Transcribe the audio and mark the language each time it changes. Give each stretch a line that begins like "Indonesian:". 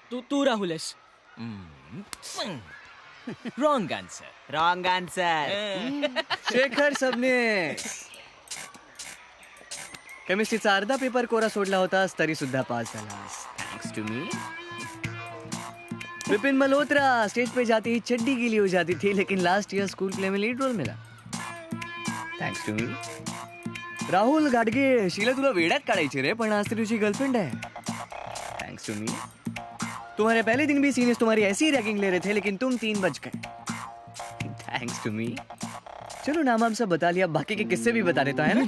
Marathi: तू राहुल आहेस.
English: Wrong answer. Wrong answer.
Marathi: Shekhar सबने केमिस्ट्रीचा अर्धा पेपर कोरा सोडला होतास तरी सुद्धा पास झालास.
English: Thanks to me.
Hindi: Vipin Malhotra stage पे जाती ही चड्डी गीली हो जाती थी लेकिन लास्ट ईयर स्कूल प्ले में लीड रोल मिला.
English: Thanks to me.
Marathi: Rahul Gadge, Sheila तुला वेड्यात काढायची रे, पण आज ती तुझी गर्लफ्रेंड है.
English: Thanks to me.
Hindi: तुम्हारे पहले दिन भी सीनियर्स तुम्हारी ऐसी रैगिंग ले रहे थे, लेकिन तुम 3 बज गए.
English: Thanks to me.
Hindi: चलो नाम आप सब बता लिया, बाकी के किस्से भी बता देता है ना.